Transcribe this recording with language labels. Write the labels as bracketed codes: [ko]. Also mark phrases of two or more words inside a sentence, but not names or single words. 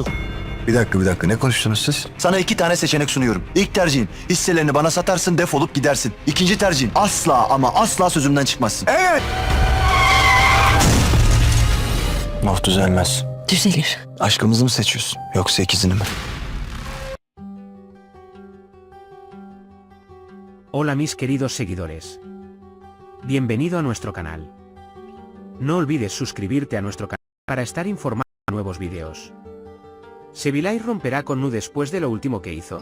[tr] Bir dakika ne konuştunuz siz? Sana 2 tane seçenek sunuyorum. İlk tercihin hisselerini bana satarsın, defolup gidersin. İkinci tercihin asla ama asla sözümden çıkmazsın. Evet. Of düzelmez. Düzelir. Aşkımızı mı seçiyorsun yoksa ikizini mi? [es] Hola mis queridos seguidores. Bienvenido a nuestro canal. No olvides suscribirte a nuestro canal para estar informado de nuevos videos. ¿Sevilay romperá con Nu después de lo último que hizo?